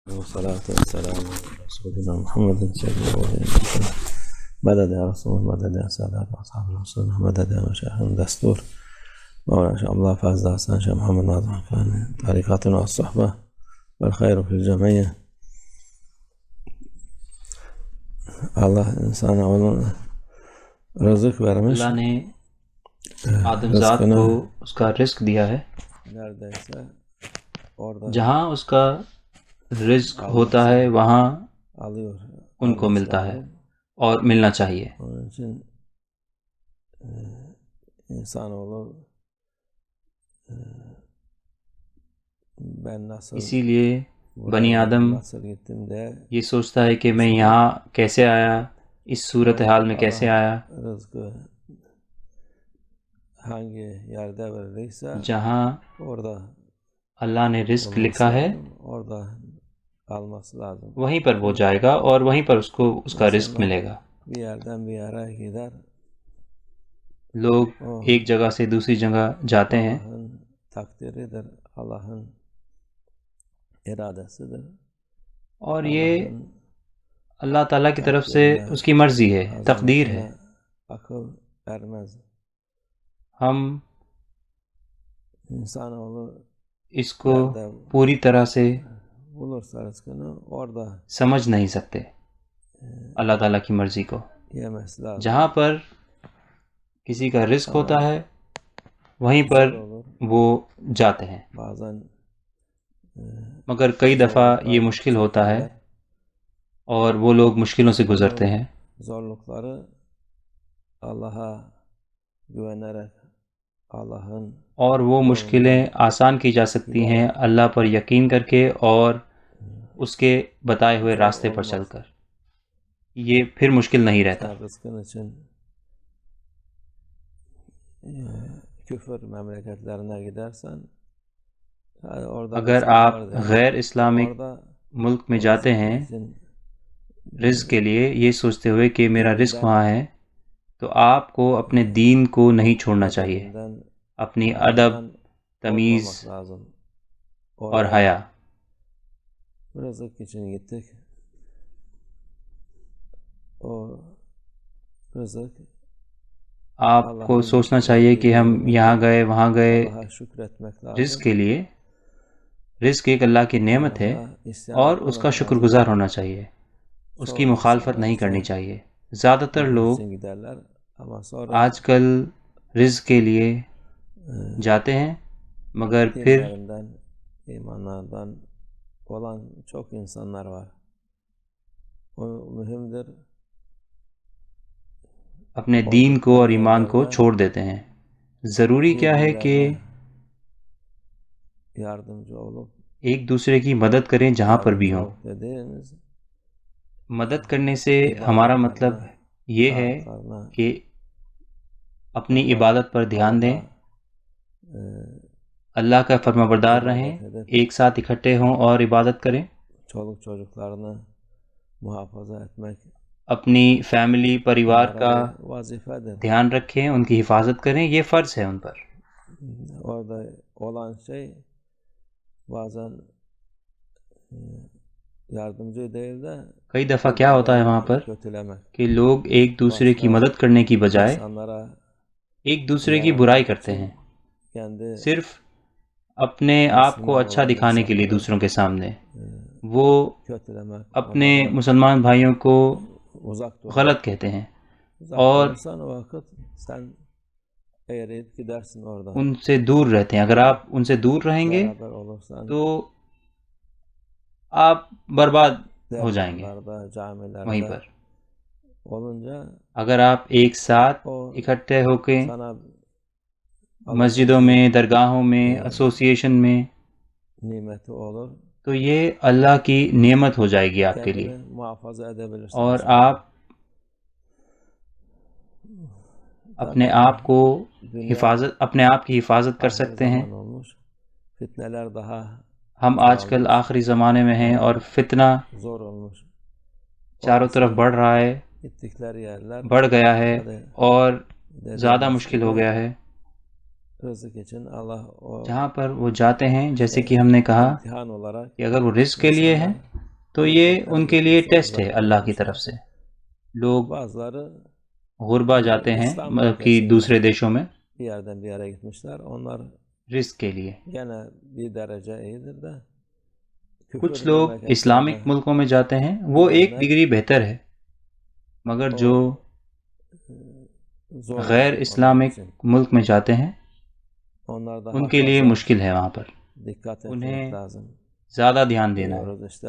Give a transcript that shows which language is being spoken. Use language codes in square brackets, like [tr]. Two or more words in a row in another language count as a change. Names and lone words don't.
[ar] والصلاة والسلام على رسولنا محمد سيد الأولين والآخرين. مدد يا رسول، مدد يا سادات أصحاب الرسول، مدد يا مشايخ الدستور مولانا شاء الله فاز حسن شيخ محمد ناظم كان طريقتنا والصحبة والخير في الجمعية. [tr] Allah insana onun rızık vermiş. [ur] اللہ نے آدم ذات کو اس کا رزق دیا ہے. [tr] Neredeyse orada [ur] جہاں اس کا رزق ہوتا ہے وہاں [tr] alıyor. [ur] ان کو ملتا ہے اور ملنا چاہیے. [tr] Onun için insanoğlu ben nasıl [ur] اسی لیے بنی آدم [tr] nasıl gittim de [ur] یہ سوچتا ہے کہ میں یہاں کیسے آیا، اس صورتحال میں کیسے آیا. [tr] rızkı hangi yerde verildiyse [ur] جہاں [tr] orada [ur] اللہ نے رزق لکھا ہے [tr] orada alması lazım. [ur] وہیں پر وہ جائے گا اور وہیں پر اس کو اس کا رزق ملے گا. [tr] Bir yerden bir yere gider. [ur] لوگ ایک جگہ سے دوسری جگہ جاتے ہیں. [tr] Allah'ın takdiridir, Allah'ın iradesidir. [ur] اور یہ اللہ تعالیٰ کی طرف سے اس کی مرضی ہے، تقدیر ہے. [tr] Akıl ermez. [ur] ہم [tr] İnsanoğlu [ur] اس کو پوری طرح سے [tr] bulursa rızkını orada [ur] سمجھ نہیں سکتے اللہ تعالیٰ کی مرضی کو. [tr] yemesi lazım. [ur] جہاں پر کسی کا رزق ہوتا ہے وہیں پر وہ جاتے ہیں. [tr] Bazen [ur] مگر کئی دفعہ یہ مشکل ہوتا ہے اور وہ لوگ مشکلوں سے گزرتے ہیں. [tr] zorlukları Allah'a güvenerek Allah'ın [ur] اور وہ مشکلیں آسان کی جا سکتی ہیں اللہ پر یقین کر کے اور اس کے بتائے ہوئے راستے پر چل کر. یہ پھر مشکل نہیں رہتا. [tr] rızkın için küfür memleketlerine gidersen orada [ur] اگر آپ غیر اسلامک ملک میں جاتے ہیں رزق کے لیے یہ سوچتے ہوئے کہ میرا رزق وہاں ہے، تو آپ کو اپنے دین کو نہیں چھوڑنا چاہیے، اپنی ادب، تمیز اور حیا. [tr] rızık için gittik. O rızık [ur] آپ کو سوچنا چاہیے کہ ہم یہاں گئے وہاں گئے [tr] Allah'a şükretmek lazım. [ur] رزق کے لیے. رزق ایک اللہ کی نعمت ہے اور اس کا شکر گزار ہونا چاہیے، اس کی مخالفت نہیں کرنی چاہیے. زیادہ تر لوگ [tr] için giderler ama sonra [ur] آج کل رزق کے لیے جاتے ہیں مگر پھر [tr] dinlerinden, imanlardan olan çok insanlar var. O mühimdir. [ur] اپنے دین کو اور ایمان کو چھوڑ دیتے ہیں. ضروری کیا ہے کہ [tr] Yardımcı olup [ur] ایک دوسرے کی مدد کریں جہاں پر بھی ہوں. [tr] dediğimiz [ur] مدد کرنے سے ہمارا مطلب یہ ہے کہ اپنی عبادت پر دھیان دیں، اللہ کا فرما بردار رہیں، ایک ساتھ اکٹھے ہوں اور عبادت کریں. [tr] çoluk çocuklarını muhafaza etmek [ur] اپنی فیملی پریوار کا [tr] vazifedir. [ur] دھیان رکھیں، ان کی حفاظت کریں، یہ فرض ہے ان پر. [tr] Orada olan şey bazen yardımcı değil de [ur] کئی دفعہ کیا ہوتا ہے وہاں پر [tr] kötülemek. [ur] کہ لوگ ایک دوسرے کی مدد کرنے کی بجائے [tr] İnsanlara [ur] ایک دوسرے کی برائی کرتے ہیں، [tr] kendi [ur] صرف اپنے آپ کو اچھا دکھانے کے لیے دوسروں کے سامنے. وہ [tr] kötülemek. [ur] اپنے مسلمان بھائیوں کو [tr] Uzak dur. [ur] غلط کہتے ہیں [tr] Uzak [ur] اور [tr] durursan o vakit sen eğriyip gidersin orada. [ur] ان سے دور رہتے ہیں. اگر آپ ان سے دور رہیں گے [tr] Beraber olursan [ur] تو آپ برباد ہو جائیں گے [tr] derneklerde, camilerde [ur] وہیں پر. [tr] olunca [ur] اگر آپ ایک ساتھ [tr] o [ur] اکٹھے ہو کے [tr] sana [ur] مسجدوں میں، درگاہوں میں، ایسوسیشن میں، [tr] nimeti olur. [ur] تو یہ اللہ کی نعمت ہو جائے گی آپ کے لیے [tr] Kendini muhafaza edebilirsin. [ur] اور آپ اپنے آپ کو اپنے آپ کی حفاظت کر سکتے ہیں. [tr] Zaman olmuş. Fitneler daha [ur] ہم آج کل آخری زمانے میں ہیں اور فتنہ [tr] zor olmuş. [ur] چاروں طرف بڑھ رہا ہے، [tr] Gittikleri yerler [ur] بڑھ گیا ہے اور زیادہ مشکل ہو گیا ہے. [tr] rızık için Allah o [ur] جہاں پر وہ جاتے ہیں، جیسے کہ ہم نے کہا [tr] imtihan olarak [ur] کہ اگر وہ رزق کے لیے ہے تو یہ ان کے لیے ٹیسٹ ہے اللہ کی طرف سے. لوگ [tr] bazıları [ur] غربا جاتے ہیں مطلب کہ دوسرے دیشوں میں [tr] bir yerden bir yere gitmişler. Onlar [ur] رزق کے لیے. [tr] gene bir derece iyidir de [ur] کچھ لوگ اسلامک ملکوں میں جاتے ہیں، وہ ایک ڈگری بہتر ہے، مگر جو غیر اسلامک ملک میں جاتے ہیں ان کے لیے مشکل ہے. وہاں پر انہیں زیادہ دھیان دینا ہے.